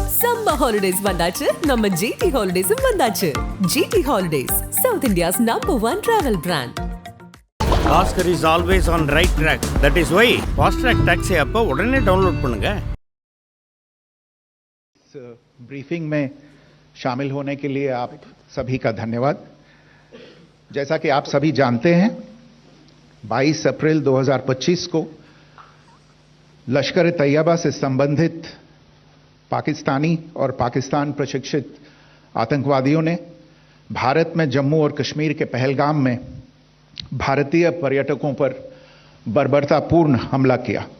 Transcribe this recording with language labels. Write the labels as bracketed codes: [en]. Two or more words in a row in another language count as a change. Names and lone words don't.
[en] Summer holidays [ta] vandachu, நம்ம GT Holidays vandachu. [en] GT Holidays, South India's #1 travel brand. Oscar is always on right track. That is why Fast Track Taxi app [ta] உடனே டவுன்லோட் பண்ணுங்க. [hi] इस ब्रीफिंग में शामिल होने के लिए आप सभी का धन्यवाद। जैसा कि आप सभी जानते हैं, 22 अप्रैल 2025 को लश्कर तैयबा से संबंधित पाकिस्तानी और पाकिस्तान प्रशिक्षित आतंकवादियों ने भारत में जम्मू और कश्मीर के पहलगाम में भारतीय पर्यटकों पर बर्बरतापूर्ण हमला किया।